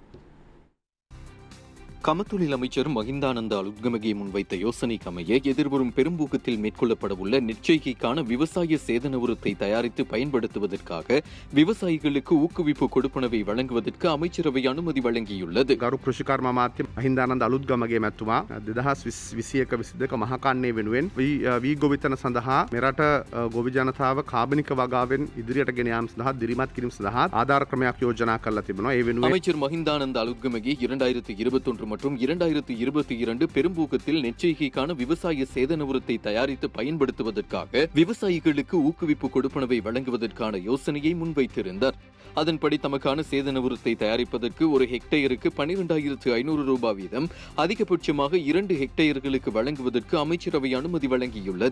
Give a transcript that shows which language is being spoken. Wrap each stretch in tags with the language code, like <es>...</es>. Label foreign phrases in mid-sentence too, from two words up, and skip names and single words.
<ta>கமத்தொழில் அமைச்சர் மஹிந்தானந்த அலுத்கமகே முன்வைத்த யோசனைக்கு அமைய எதிர்வரும் பெரும்பூக்கத்தில் மேற்கொள்ளப்படவுள்ள நெற்செய்கைக்கான விவசாய சேதன உரத்தை தயாரித்து பயன்படுத்துவதற்காக விவசாயிகளுக்கு ஊக்குவிப்பு கொடுப்பனவை வழங்குவதற்கு அமைச்சரவை அனுமதி வழங்கியுள்ளது.</ta> <si>ගරු කෘෂිකර්ම අමාත්‍ය මහින්දානන්ද අලුත්ගමගේ මැතිතුමා 2021-22 මහකන්නේ වෙනුවෙන් වී ගොවිතැන සඳහා මෙරට ගොවි ජනතාව කාබනික වගාවෙන් ඉදිරියට ගෙන යාම සඳහා දිරිමත් කිරීම සඳහා ආධාර ක්‍රමයක් යෝජනා කරලා තිබෙනවා. ඒ වෙනුවෙන්</si> <ta>அமைச்சர் மஹிந்தானந்த அலுத்கமகே 2021 மற்றும் 2022 பெரும்பூக்கத்தில் நெற்செய்கைக்கான விவசாய சேதன உரத்தை தயாரித்து பயன்படுத்துவதற்காக விவசாயிகளுக்கு ஊக்குவிப்பு கொடுப்பனவை வழங்குவதற்கான யோசனையை முன்வைத்திருந்தார். அதன்படி தமக்கான சேதன உரத்தை தயாரிப்பதற்கு ஒரு ஹெக்டேயருக்கு 12,500 ரூபாய் வீதம் அதிகபட்சமாக 2 ஹெக்டேயர்களுக்கு வழங்குவதற்கு அமைச்சரவை அனுமதி வழங்கியுள்ளது.</ta>